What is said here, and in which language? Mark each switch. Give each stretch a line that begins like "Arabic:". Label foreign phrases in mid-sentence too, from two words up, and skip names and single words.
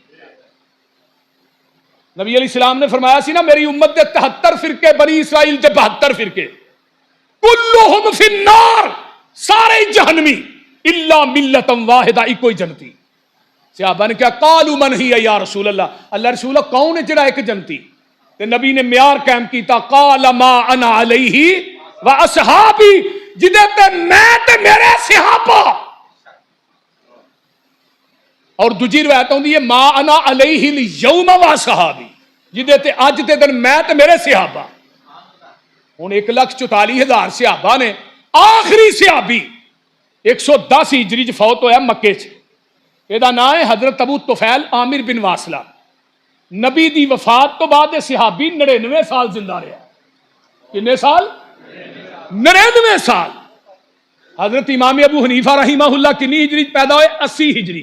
Punjabi: نبی علیہ السلام نے فرمایا سی نا میری امت دے 73 فرقے بنی اسرائیل دے 72 فرقے
Arabic: کلہم فی النار
Punjabi: سارے جہنمی
Arabic: الا ملۃ واحدہ،
Punjabi: ایک کوئی جنتی۔
Arabic: صحابہ نے کیا قالوا من ہی یا رسول اللہ
Punjabi: رسول اللہ کون ہے جڑا ایک جنتی؟ تے نبی نے معیار قائم کیتا،
Arabic: قال ما انا علیہ و اصحابی،
Punjabi: جدے تے میں تے میرے صحابہ۔ اور دوجی روایت ہوندی ہے
Arabic: ما انا علیہ الیوم و اصحابی،
Punjabi: جدے تے اج دے دن میں تے میرے صحابہ۔ ہن 1,44,000 صحابہ نے، آخری صحابی 110 ہجری چ فوت ہویا مکے چ،
Urdu: یہ نام ہے حضرت ابو طفیل عامر بن واصلہ۔
Punjabi: نبی دی وفات تو بعد صحابی 99 سال زندہ رہا۔ کتنے سال؟ 99 سال۔ حضرت امام ابو حنیفہ
Arabic: رحمہ اللہ
Punjabi: کنی ہجری پیدا ہوئے؟ 80 ہجری۔